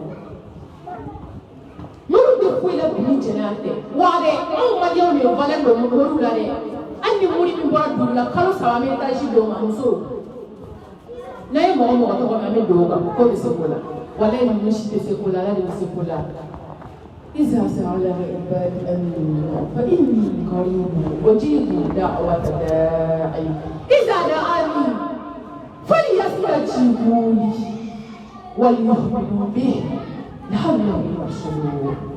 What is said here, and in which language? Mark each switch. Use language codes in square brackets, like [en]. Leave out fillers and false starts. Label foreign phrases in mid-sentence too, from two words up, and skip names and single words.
[bm] moriw tɛ foyi la bi ni jɛnɛya tɛ wa dɛ anw maliyɛnw de valeur don moriw la dɛ hali ni mori min bɔra dugu la kalo 3 an bɛ étage dɔw ma muso n'a ye mɔgɔ tɔgɔ min an bɛ don o kan k'o bɛ se k'o la walayi ninnu si tɛ se k'o la ala de bɛ se k'o la [ar] إذا سأل عبادي أني فإني قريب أجيب دعوة الداعي إذا دعاني فليستجيبوا لي وليؤمنوا به لعلهم يرشدون